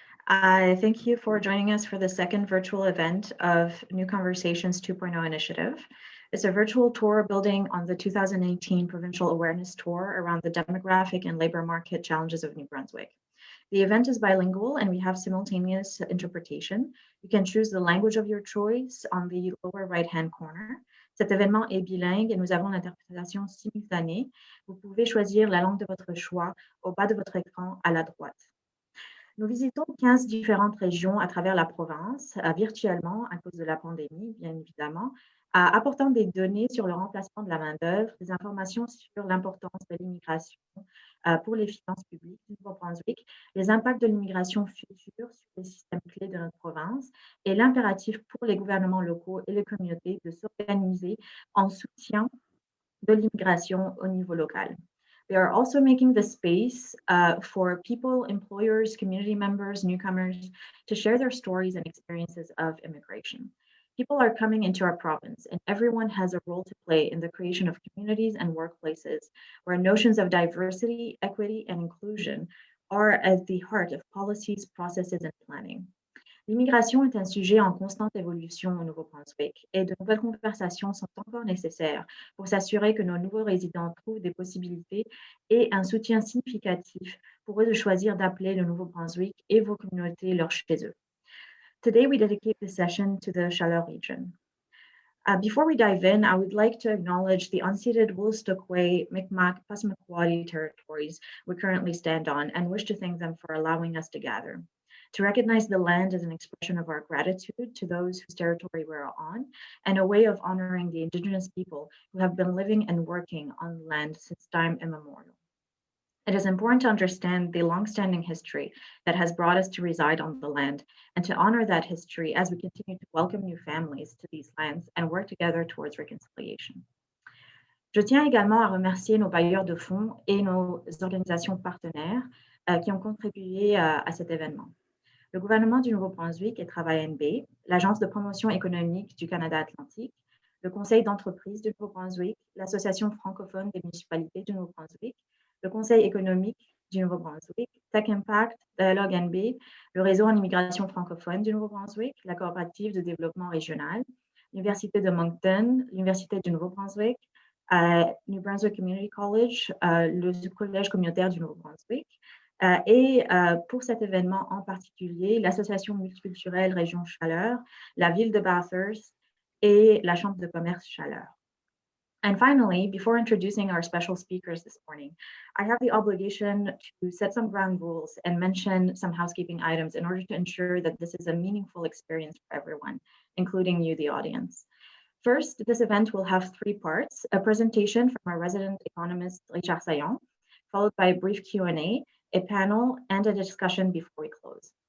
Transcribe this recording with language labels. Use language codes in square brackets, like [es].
[en] I thank you for joining us for the second virtual event of New Conversations 2.0 initiative. It's a virtual tour building on the 2018 Provincial Awareness Tour around the demographic and labor market challenges of New Brunswick. The event is bilingual and we have simultaneous interpretation. You can choose the language of your choice on the lower right-hand corner. [fr] Cet événement est bilingue et nous avons l'interprétation simultanée. Vous pouvez choisir la langue de votre choix au bas de votre écran à la droite. Nous visitons 15 différentes régions à travers la province, virtuellement à cause de la pandémie, bien évidemment, apportant des données sur le remplacement de la main-d'œuvre, des informations sur l'importance de l'immigration pour les finances publiques du Nouveau-Brunswick, les impacts de l'immigration future sur les systèmes clés de notre province et l'impératif pour les gouvernements locaux et les communautés de s'organiser en soutien de l'immigration au niveau local. [en] We are also making the space for people, employers, community members, newcomers to share their stories and experiences of immigration. People are coming into our province and everyone has a role to play in the creation of communities and workplaces where notions of diversity, equity, and inclusion are at the heart of policies, processes, and planning. [fr] L'immigration est un sujet en constante évolution au Nouveau-Brunswick et de nouvelles conversations sont encore nécessaires pour s'assurer que nos nouveaux résidents trouvent des possibilités et un soutien significatif pour eux de choisir d'appeler le Nouveau-Brunswick et vos communautés leur chez eux. [en] Today, we dedicate this session to the Chaleur region. Before we dive in, I would like to acknowledge the unceded Wolastoqey, Mi'kmaq, Passamaquoddy territories we currently stand on and wish to thank them for allowing us to gather. To recognize the land as an expression of our gratitude to those whose territory we're on, and a way of honoring the Indigenous people who have been living and working on the land since time immemorial. It is important to understand the longstanding history that has brought us to reside on the land and to honor that history as we continue to welcome new families to these lands and work together towards reconciliation. [fr] Je tiens également à remercier nos bailleurs de fonds et nos organisations partenaires qui ont contribué à cet événement. Le gouvernement du Nouveau-Brunswick et Travail NB, l'Agence de promotion économique du Canada Atlantique, le Conseil d'entreprise du Nouveau-Brunswick, l'Association francophone des municipalités du Nouveau-Brunswick, le Conseil économique du Nouveau-Brunswick, Tech Impact, Dialogue NB, le réseau en immigration francophone du Nouveau-Brunswick, la coopérative de développement régional, l'Université de Moncton, l'Université du Nouveau-Brunswick, New Brunswick Community College, le Collège communautaire du Nouveau-Brunswick, et pour cet événement en particulier, l'Association multiculturelle Région Chaleur, la ville de Bathurst et la Chambre de commerce Chaleur. [en] And finally, before introducing our special speakers this morning, I have the obligation to set some ground rules and mention some housekeeping items in order to ensure that this is a meaningful experience for everyone, including you, the audience. First, this event will have three parts: a presentation from our resident economist, Richard Saillant, followed by a brief Q&A, a panel, and a discussion before we close.